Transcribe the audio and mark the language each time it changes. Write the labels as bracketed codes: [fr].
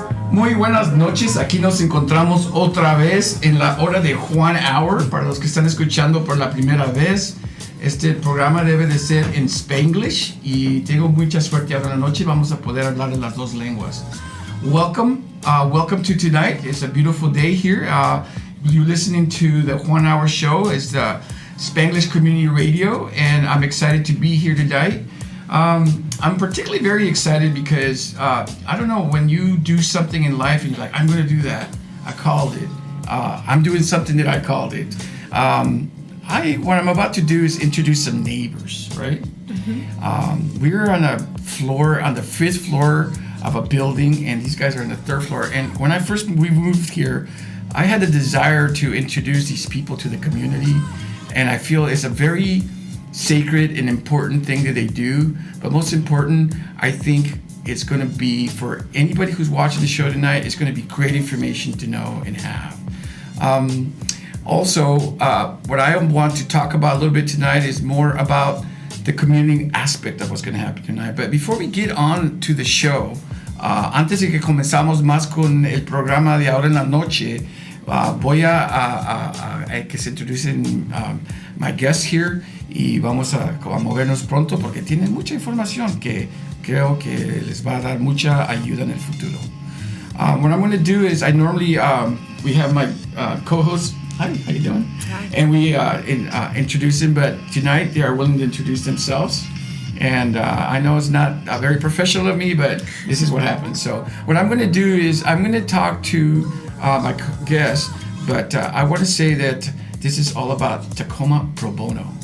[es] Muy buenas noches, aquí nos encontramos otra vez en la hora de Juan Hour. Para los que están escuchando por la primera vez, este programa debe de ser en Spanglish y tengo mucha suerte ahora en la noche, vamos a poder hablar en las dos lenguas. [en] Welcome to tonight. It's a beautiful day here. You're listening to the Juan Hour Show. It's the Spanglish Community Radio, and I'm excited to be here tonight. I'm particularly very excited because, I don't know, when you do something in life and you're like, I'm going to do that. I called it. I'm doing something that I called it. What I'm about to do is introduce some neighbors, right? Mm-hmm. We're on the 5th floor of a building, and these guys are on the 3rd floor. And when we moved here, I had the desire to introduce these people to the community, and I feel it's a very sacred and important thing that they do. But most important, I think it's going to be, for anybody who's watching the show tonight, it's going to be great information to know and have. Also, what I want to talk about a little bit tonight is more about the community aspect of what's going to happen tonight. But before we get on to the show, [es] antes de que comenzamos más con el programa de ahora en la noche, voy a que se introducen [en] my guests here, [es] y vamos a movernos pronto porque tienen mucha información que creo que les va a dar mucha ayuda en el futuro. [en] What I'm going to do is, I normally, we have my co-hosts. Hi, how you doing? Hi. And we introduce them, but tonight they are willing to introduce themselves. And I know it's not very professional of me, but this is what happens. So what I'm going to do is I'm going to talk to my guests, but I want to say that this is all about Tacoma Pro Bono.